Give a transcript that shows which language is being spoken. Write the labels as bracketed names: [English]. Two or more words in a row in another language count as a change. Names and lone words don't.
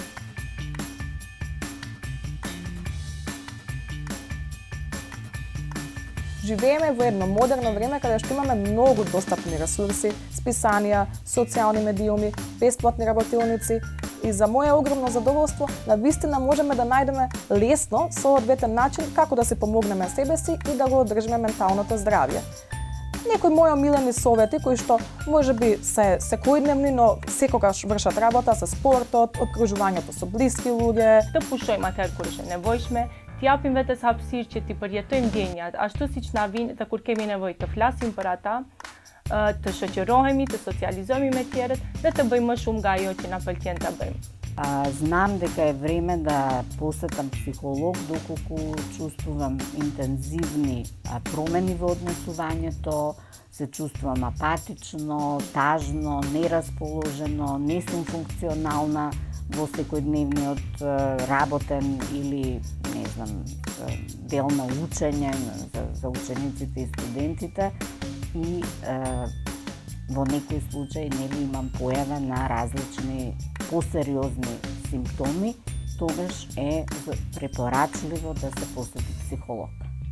[Macedonian] Живееме во едно модерно време каде што имаме многу достапни ресурси, списанија, социјални медиуми, бесплатни работилници и за моје огромно задоволство, навистина можеме да најдеме лесно соодветен начин како да се помогнеме себе си и да го одржиме менталното здравје. Некои мои омилени совети кои што можеби се секојдневни, но секогаш вршат работа со спортот, обкружувањето со блиски луѓе. [Albanian] Të pushojmë atëherë kur është e nevojshme, të japim vetes hapësirë që t'i përjetojmë ndjenjat ashtu siç na vinë dhe kur kemi nevojë të flasim për ata, të shoqërohemi, të socializohemi me tjerët dhe të bëjmë më shumë nga ajo që na pëlqen ta bëjmë. [Macedonian] Знам дека е време да посетам психолог доколку чувствувам интензивни промени во однесувањето, се чувствувам апатично, тажно, нерасположено, не сум функционална во секојдневниот работен или, не знам, дел на учење за учениците и студентите и во некои случаи нели имам појава на различни посериозни симптоми, тогаш е препорачливо да се посети психолог.